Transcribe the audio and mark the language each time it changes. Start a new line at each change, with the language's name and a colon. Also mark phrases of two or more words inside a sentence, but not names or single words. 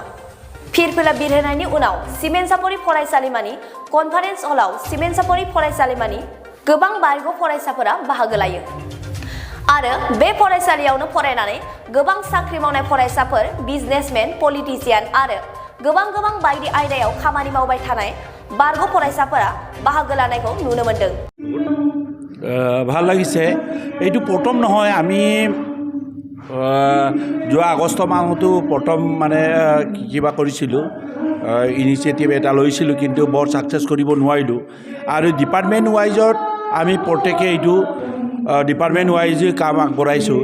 Bodo: फिरफिला बिरहोनायनि उनाव सिमेन चापरि फरायसालिमानि
English: conference hallाव
Bodo: सिमेन चापरि फरायसालिमानि गोबां बारग' फरायसाफोरा बाहागो लायो आरो बे फरायसालियावनो फरायनानै गोबां साख्रि मावनाय फरायसाफोर, बिजनेसमेन, पलिटिशियान आरो गोबां बायदि आयदायाव खामानि मावबाय थानाय बारग' फरायसाफोरा बाहागो लानायखौ नुनो मोनदों।
Assamese: ভাল লাগিছে। এইটো প্ৰথম নহয়, আমি যোৱা আগষ্ট মাহতো প্ৰথম মানে কিবা কৰিছিলোঁ, ইনিচিয়েটিভ এটা লৈছিলোঁ, কিন্তু বৰ ছাকচেছ কৰিব নোৱাৰিলোঁ। আৰু
English: department wiseত
Assamese: আমি প্ৰত্যেকে এইটো
English: department wiseে
Assamese: কাম আগবঢ়াইছোঁ।